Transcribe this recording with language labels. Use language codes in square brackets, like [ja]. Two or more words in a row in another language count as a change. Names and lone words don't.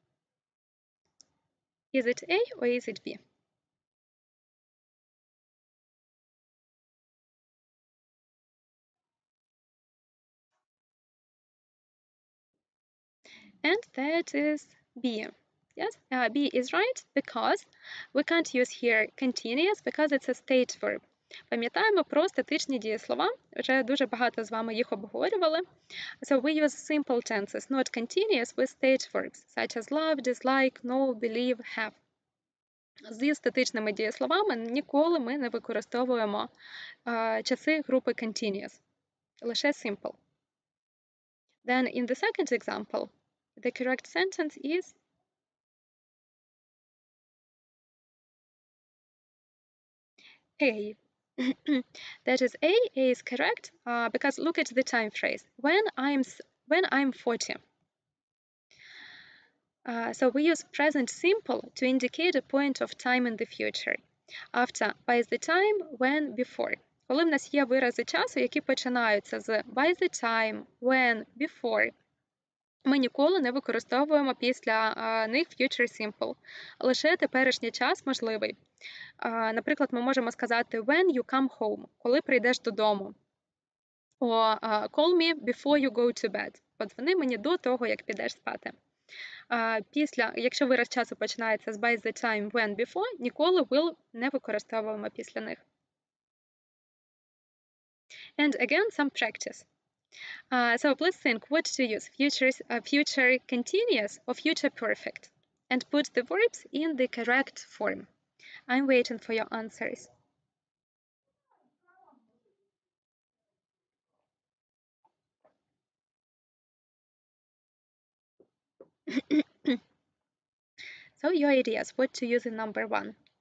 [en] Is it A or is it B? And that is B. Yes, B is right because we can't use here continuous because it's a state verb. [uk] Пам'ятаємо про статичні дієслова, вже дуже багато з вами їх обговорювали. [en] So we use simple tenses, not continuous, with stage verbs, such as love, dislike, know, believe, have. [uk] Зі статичними дієсловами ніколи ми не використовуємо часи групи continuous, лише simple. [en] Then in the second example, the correct sentence is A. That is A. A is correct because look at the time phrase. When I'm 40. So we use present simple to indicate a point of time in the future. After by the time, when, before. [uk] Коли в нас є вирази часу, які починаються з [en] by the time, when, before, [uk] ми ніколи не використовуємо після них future simple. Лише теперішній час можливий. Наприклад, ми можемо сказати [en] when you come home, [uk] коли прийдеш додому. [en] Or call me before you go to bed. [uk] Подзвони мені до того, як підеш спати. Якщо вираз часу починається з [en] by the time, when, before, [uk] ніколи will не використовуємо після них. [en] And again, some practice. So please think what to use, future continuous or future perfect, and put the verbs in the correct form. I'm waiting for your answers. So your ideas, what to use in number 1.